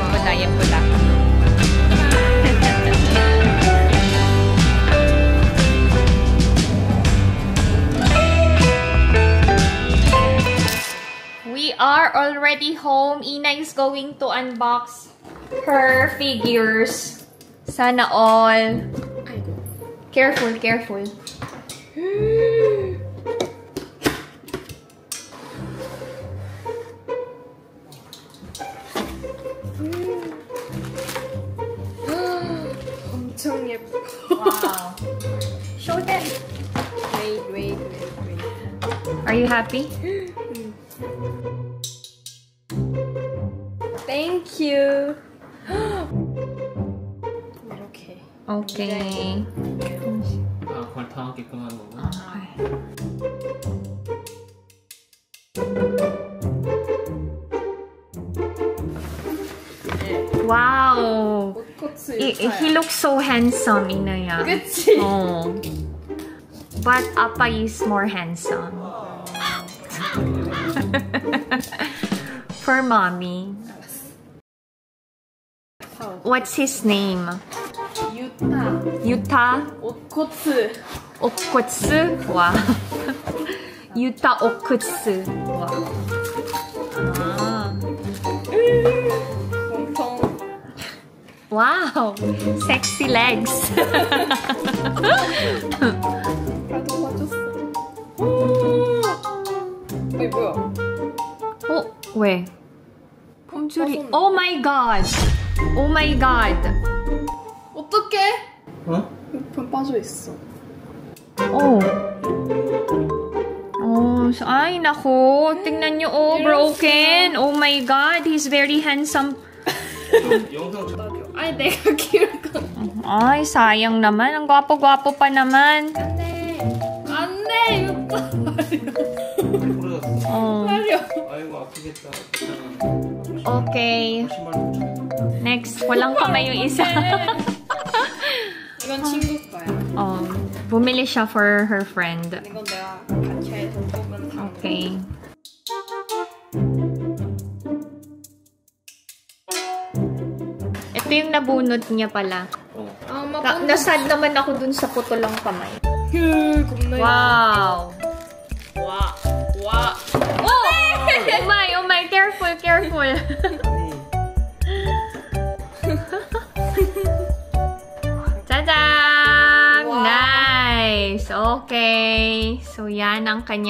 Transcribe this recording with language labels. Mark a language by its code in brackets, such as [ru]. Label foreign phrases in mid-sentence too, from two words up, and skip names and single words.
[en] We are already home. Ina is going to unbox her figures. [tl] Sana all. Careful. [ko] 엄청 예뻐. [en] Wow. Show them. Wait. Are you happy? Thank you. [ko] 이렇게. [en] Okay. [ko] 아, 그걸 당하게끔 하는 거구나. [en] Wow. He looks so handsome, Inaya. [ko] 그치? [en] Oh. But Appa is more handsome. For mommy. What's his name? Yuta [ko] 옷코트. [en] Okutsu? Wow. Yuta Okutsu. Wow. Ah. [ko] 엄청. [en] Wow. Sexy legs. [ko] 나도 사줬어. 어이 뭐야? 어? 왜? 폼줄이. [en] Oh my god. Oh my god. [ko] 어떡해? 어? 편 빠져 있어. [tl] Oh. Oh, ay nako. Tingnan nyo, [en] oh, broken. Oh my god, he's very handsome. [ko] 영상 아니 내가 키울 건. [tl] Ay, sayang naman. Ang gwapo-gwapo pa naman. [ko] 안돼 이거 모르겠어. [en] Oh. [ko] 말이야. 아이고 아프겠다. [en] Okay. [tl] Next, walang kamay yung isa. [ko] 이건 친구 거야. [tl] Oh, bumili siya [en] for her friend. [ko] 이건 내가 같이 해서 뽑은 상. [en] Okay. [tl] Ito yung nabunot niya pala. [ko] 아, 엄마 [tl] Nasad naman ako dun sa putulong kamay. [ko] 겁나. [en] Wow! [ko] 와. 와. [en] Oh! Oh my! Careful, careful! Tadam! Wow. Nice! Okay. So, [tl] yan ang kanyang